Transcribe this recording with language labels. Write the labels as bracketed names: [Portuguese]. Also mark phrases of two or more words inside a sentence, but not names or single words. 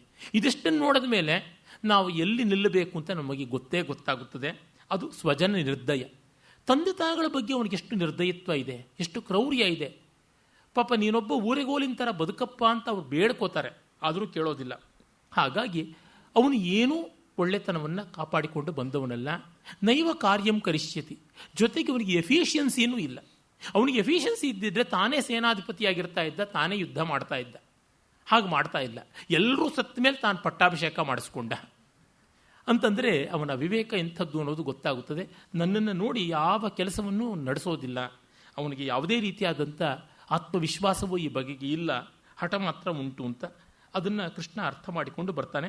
[Kannada] ಇದಿಷ್ಟನ್ನು ನೋಡಿದ ಮೇಲೆ ನಾವು ಎಲ್ಲಿ ನಿಲ್ಲಬೇಕು ಅಂತ ನಮಗೆ ಗೊತ್ತಾಗುತ್ತದೆ. ಅದು ಸ್ವಜನ ನಿರ್ದಯ. ತಂದೆ ತಾಯಿಗಳ ಬಗ್ಗೆ ಅವನಿಗೆ ಎಷ್ಟು ನಿರ್ದಯತ್ವ ಇದೆ, ಎಷ್ಟು ಕ್ರೌರ್ಯ ಇದೆ. ಪಾಪ ನೀನೊಬ್ಬ ಊರೆಗೋಲಿನ ಥರ ಬದುಕಪ್ಪ ಅಂತ ಅವ್ರು ಬೇಡ್ಕೋತಾರೆ, ಆದರೂ ಕೇಳೋದಿಲ್ಲ. ಹಾಗಾಗಿ ಅವನು ಏನೂ ಒಳ್ಳೆತನವನ್ನು ಕಾಪಾಡಿಕೊಂಡು ಬಂದವನಲ್ಲ. [Sanskrit] ನೈವ ಕಾರ್ಯಂ ಕರಿಷ್ಯತಿ. [Kannada] ಜೊತೆಗೆ ಅವನಿಗೆ ಎಫಿಷಿಯನ್ಸಿನೂ ಇಲ್ಲ. ಅವನಿಗೆ ಎಫಿಷಿಯನ್ಸಿ ಇದ್ದಿದ್ರೆ ತಾನೇ ಸೇನಾಧಿಪತಿಯಾಗಿರ್ತಾ ಇದ್ದ, ತಾನೇ ಯುದ್ಧ ಮಾಡ್ತಾ ಇದ್ದ. ಹಾಗೆ ಮಾಡ್ತಾ ಇಲ್ಲ. ಎಲ್ಲರೂ ಸತ್ತ ಮೇಲೆ ತಾನು ಪಟ್ಟಾಭಿಷೇಕ ಮಾಡಿಸ್ಕೊಂಡ ಅಂತಂದರೆ ಅವನ ವಿವೇಕ ಎಂಥದ್ದು ಅನ್ನೋದು ಗೊತ್ತಾಗುತ್ತದೆ. ನನ್ನನ್ನು ನೋಡಿ ಯಾವ ಕೆಲಸವನ್ನು ನಡೆಸೋದಿಲ್ಲ. ಅವನಿಗೆ ಯಾವುದೇ ರೀತಿಯಾದಂಥ ಆತ್ಮವಿಶ್ವಾಸವೂ ಈ ಬಗೆಗೆ ಇಲ್ಲ, ಹಠ ಮಾತ್ರ ಉಂಟು ಅಂತ ಅದನ್ನು ಕೃಷ್ಣ ಅರ್ಥ ಮಾಡಿಕೊಂಡು ಬರ್ತಾನೆ.